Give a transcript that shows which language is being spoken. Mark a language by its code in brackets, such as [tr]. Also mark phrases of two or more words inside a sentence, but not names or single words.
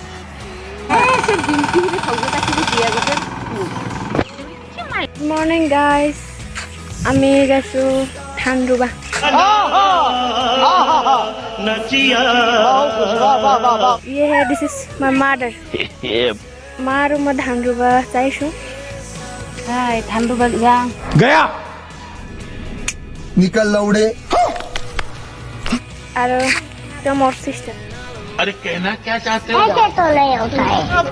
[en] morning guys [as] আমি গৈছোঁ ধান ৰুবা [en] this is my mother [as] মা আৰু মই ধান ৰুবা যাইছোঁ ধান ৰুবা যাওঁ [hi] गया निकल लौड़े [as] আৰু তেওঁ মোৰ চিষ্টাৰ [hi] अरे कहना क्या चाहते हो ऐसे तो नहीं होता है